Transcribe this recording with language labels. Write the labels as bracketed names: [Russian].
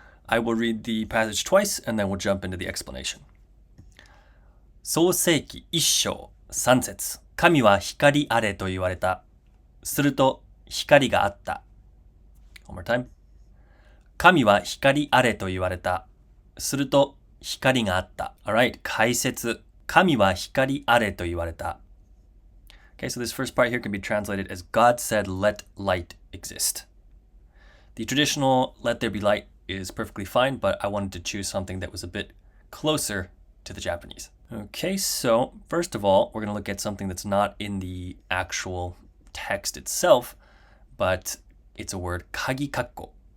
[English] I will read the passage twice, and then we'll jump into the explanation. [Japanese] 創世記1章3節神は光あれと言われた。すると光があった。 [English] One more time. [Japanese] 神は光あれと言われた。すると光があった。 [English] Alright, [Japanese] 解説。神は光あれと言われた。 [English] Okay, so this first part here can be translated as God said, let light exist. The traditional let there be light is perfectly fine, but I wanted to choose something that was a bit closer to the Japanese. Okay, so first of all, we're going to look at something that's not in the actual text itself, but it's a word kagikakko.